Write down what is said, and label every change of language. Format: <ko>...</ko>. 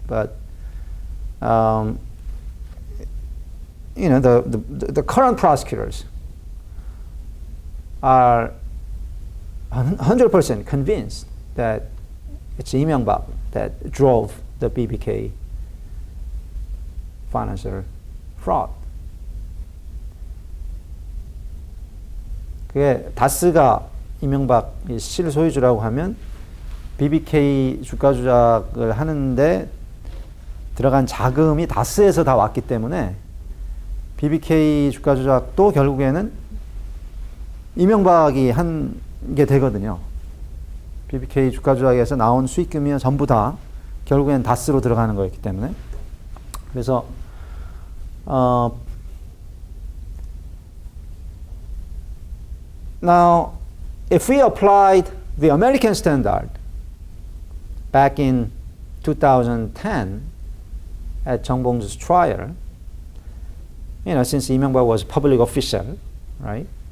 <en>But the current prosecutors are 100% convinced that it's 이명박 that drove the BBK financial fraud.</en> <ko>그게 다스가 이명박이 실소유주라고 하면 BBK 주가 조작을 하는데 들어간 자금이 다스에서 다 왔기 때문에 BBK 주가 조작도 결국에는 이명박이 한 게 되거든요. BBK 주가 조작에서 나온 수익금이 전부 다 결국엔 다스로 들어가는 거였기 때문에. 그래서</ko> <en>now if we applied the American standard back in 2010 at 정봉주's trial, since 이명박 was a public official, right?</en>